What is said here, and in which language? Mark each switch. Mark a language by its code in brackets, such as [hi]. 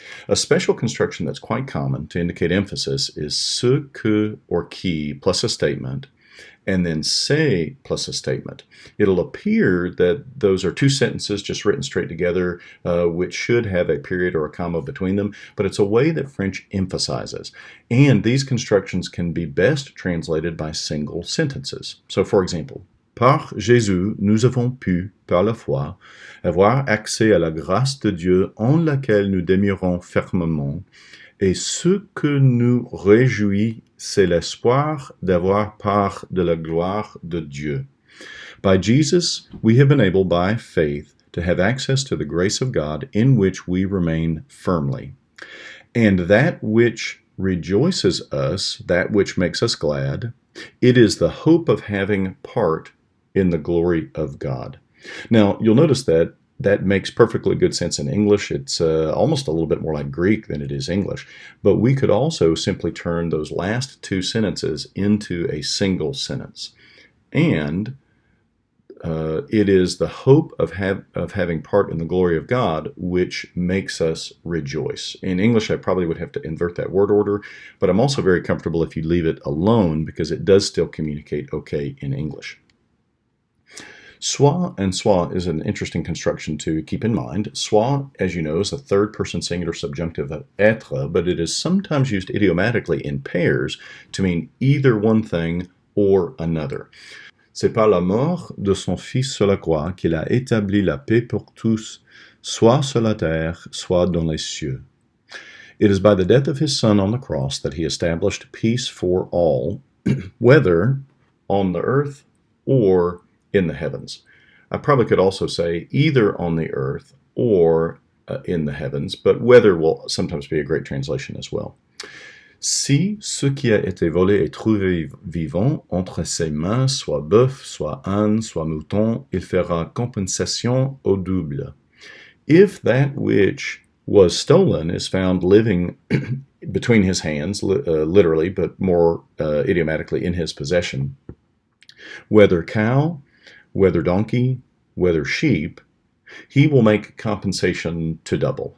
[en] A special construction that's quite common to indicate emphasis is ce que or qui plus a statement, and then c'est plus a statement. It'll appear that those are two sentences just written straight together, which should have a period or a comma between them, but it's a way that French emphasizes. And these constructions can be best translated by single sentences. So, for example, [fr] par Jésus, nous avons pu, par la foi, avoir accès à la grâce de Dieu en laquelle nous demeurons fermement, et ce que nous réjouit, c'est l'espoir d'avoir part de la gloire de Dieu. [en] By Jesus, we have been able by faith to have access to the grace of God in which we remain firmly. And that which rejoices us, that which makes us glad, it is the hope of having part in the glory of God. Now, you'll notice that makes perfectly good sense in English. It's almost a little bit more like Greek than it is English. But we could also simply turn those last two sentences into a single sentence. And it is the hope of having part in the glory of God which makes us rejoice. In English, I probably would have to invert that word order, but I'm also very comfortable if you leave it alone because it does still communicate okay in English. Soit and soit is an interesting construction to keep in mind. Soit, as you know, is a third-person singular subjunctive of être, but it is sometimes used idiomatically in pairs to mean either one thing or another. [fr] C'est par la mort de son Fils sur la croix qu'il a établi la paix pour tous, soit sur la terre, soit dans les cieux. [en] It is by the death of his Son on the cross that he established peace for all, whether on the earth or in the heavens. I probably could also say either on the earth or in the heavens, but whether will sometimes be a great translation as well. [fr] Si ce qui a été volé est trouvé vivant entre ses mains, soit bœuf, soit âne, soit mouton, il fera compensation au double. [en] If that which was stolen is found living between his hands, literally, but more idiomatically in his possession, whether cow, whether donkey, whether sheep, he will make compensation to double.